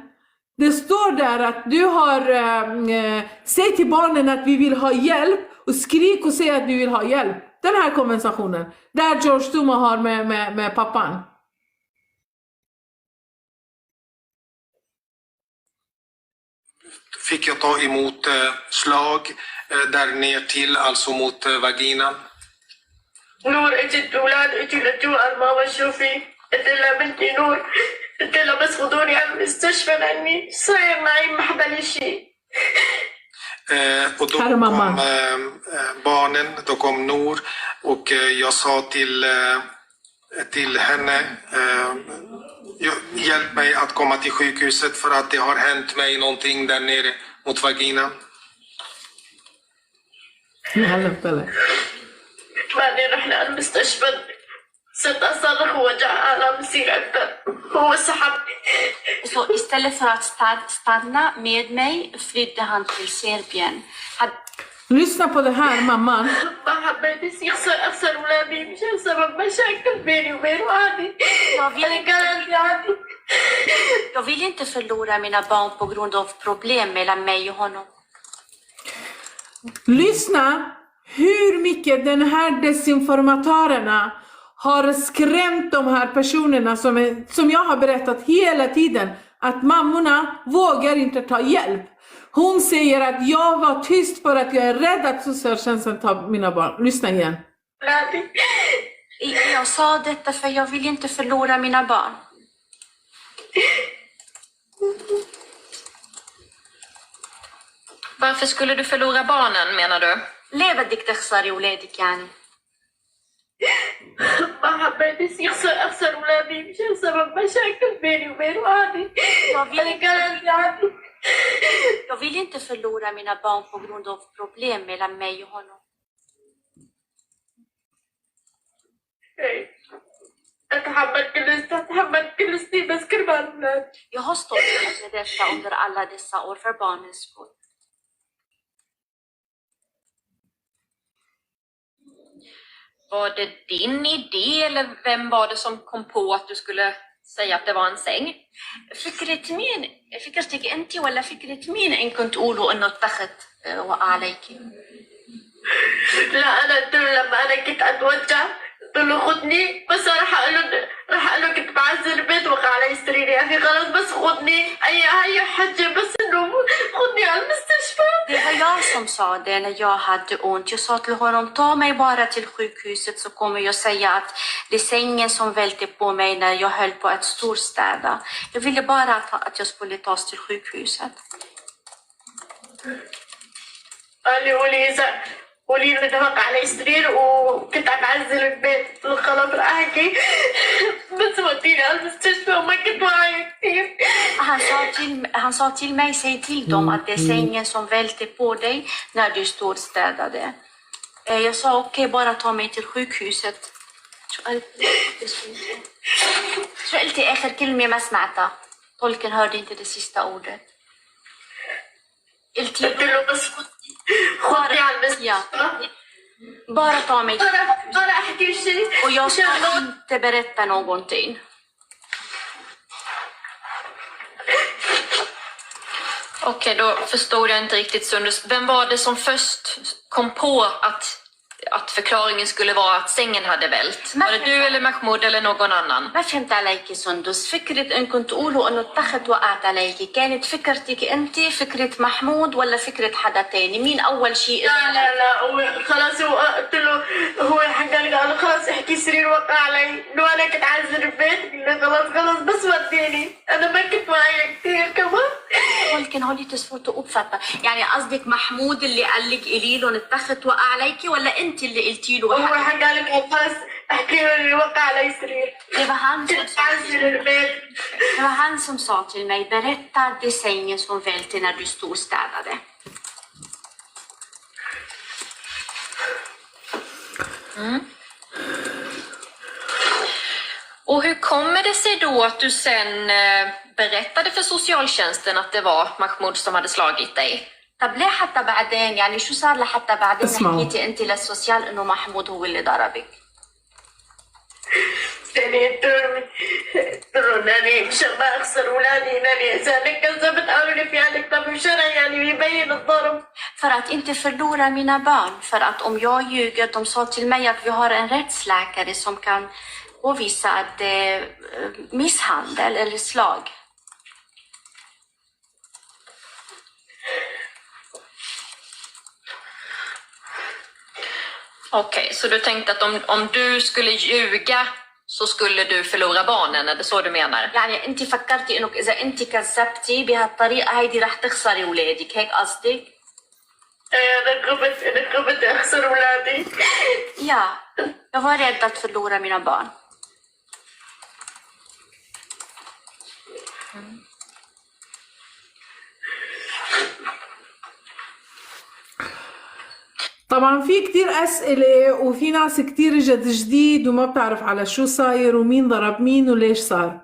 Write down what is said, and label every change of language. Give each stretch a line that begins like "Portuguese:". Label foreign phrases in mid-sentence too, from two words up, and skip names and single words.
Swedish: Det står där att du har säg till barnen att vi vill ha hjälp och skrik och säg att vi vill ha hjälp. Den här konversationen där George Zuma har med pappan. Fick jag ta emot slag där ner till, alltså mot vaginan.
Arabic: نور اجت اولاد اجوا للجوار ماما شوفي قلت لها بنتي نور قلت لها بس خذوني على المستشفى لاني صاير معي ما حدا لي شيء.
Swedish: Och då kom barnen, då kom Nour och jag sa till henne, hjälp mig att komma till sjukhuset för att det har hänt mig någonting där nere mot vaginan.
Arabic: بعدين رحنا على المستشفى صرت أصرخ ووجع آلام يصير أكثر هو سحبني.
Swedish: Så istället för att stanna med mig flydde han till Serbien. Lyssna på det här, mamman.
Arabic: ما حبيت يصير أخسر أولادي مشان سبب مشاكل بيني وبينه عادي. أنا كانت عادي.
Swedish: Jag vill inte förlora mina barn på grund av problem mellan mig och honom. Lyssna hur mycket den här desinformatörerna har skrämt de här personerna som jag har berättat hela tiden. Att mammorna vågar inte ta hjälp. Hon säger att jag var tyst för att jag är rädd att socialtjänsten tar mina barn. Lyssna igen. Jag sa detta för jag vill inte förlora mina barn. Varför skulle du förlora barnen, menar du?
Arabic: ليه بدك تخسري ولادك يعني؟ ما حبيت يصير أخسر أولادي مشان سبب مشاكل بيني وبينه عادي. أنا كانت عادي.
Swedish: Jag vill inte förlora mina barn på grund av problem mellan mig och honom.
Arabic: أتحمل كل سنين بس كرمال أولاد.
Swedish: Jag har stått med detta under alla dessa år för barnens skull. Var det din idé eller vem var det som kom på att du skulle säga att det var en säng?
Arabic: فكرة مين؟ فكرتك أنت ولا فكرة مين إن كنت تقولوا إنه التخت وقع عليك؟ لا أنا قلت له لما أنا كنت أتوجع قلت له خدني بس راح أقول له كنت بعزل البيت وقع علي سريري يا أخي خلاص بس خدني أي حجة بس إنه خدني على المستشفى.
Swedish: Det var jag som sa det när jag hade ont. Jag sa till honom, ta mig bara till sjukhuset så kommer jag säga att det är sängen som välte på mig när jag höll på att storstäda. Jag ville bara att jag skulle tas till sjukhuset.
Arabic: قولي له ده وقع علي سرير وكنت عم اعزل البيت خلاص راح احكي بس وديني على المستشفى وما كنت واعية كثير.
Swedish: Han sa till mig, säg till dem att det är sängen som välte på dig när du storstädade. Jag sa okej, bara ta mig till sjukhuset.
Arabic: شو قلتي آخر كلمة ما سمعتها؟
Swedish: tolken hörde inte det sista ordet.
Arabic: قلت له بس خدني على المستشفى.
Swedish: Bara ta mig.
Arabic: Bara احكي شيء.
Swedish: Och jag ska inte berätta någonting. Okej, då förstod jag inte riktigt, Sundus. Vem var det som först kom på att förklaringen skulle vara att sängen hade vält? Var det du eller Mahmoud eller någon annan?
Arabic: ما فهمت عليك سندس. فكرة انكم تقولوا انه التخت وقعت عليكي كانت فكرتك انت، فكرة محمود، ولا فكرة حدا تاني؟ مين اول شيء؟ لا خلاص هو قلت له هو حكى لي قال خلاص احكي سرير وقع علي لو انا كنت عازل البيت. قال خلاص بس وديني انا ما كنت معي كثير كمان.
Swedish: tolken
Arabic: يمكن هو
Swedish: lite svårt att uppfatta.
Arabic: يعني قصدك محمود اللي قال لك قولي له التخت وقع عليكي ولا انت اللي قلتي له؟ هو حكى لك خلاص احكي له اللي وقع علي سرير.
Swedish: Det var han som sa
Arabic: البيت.
Swedish: det var han som sa till mig, berätta det sängen som välte när du stod och städade. Och hur kommer det sig då att du sen berättade för socialtjänsten att det var Mahmoud som hade slagit dig?
Arabic: طب ليه حتى بعدين يعني شو صار لحتى بعدين اسمعوا. حكيتي انت للسوسيال انه محمود هو اللي ضربك؟ يعني انني مشان ما اخسر اولادي انني اسالك كذبت قالوا لي في عندك طب شرع يعني بيبين الضرب.
Swedish: För att inte förlora mina barn. För att om jag ljuger, de sa till mig att vi har en rättsläkare som kan påvisa att det är misshandel eller slag. Okej, så du tänkte att om du skulle ljuga så skulle du förlora barnen, är det så du menar?
Arabic: يعني انت فكرتي انك اذا انت كذبتي بهالطريقه هيدي رح تخسري اولادك، هيك قصدك؟ انا كنت اخسر اولادي.
Swedish: Ja, jag var rädd att förlora mina barn.
Arabic: طبعا في كتير أسئلة وفي ناس كتير جديد وما بتعرف على شو صاير ومين ضرب مين وليش صار.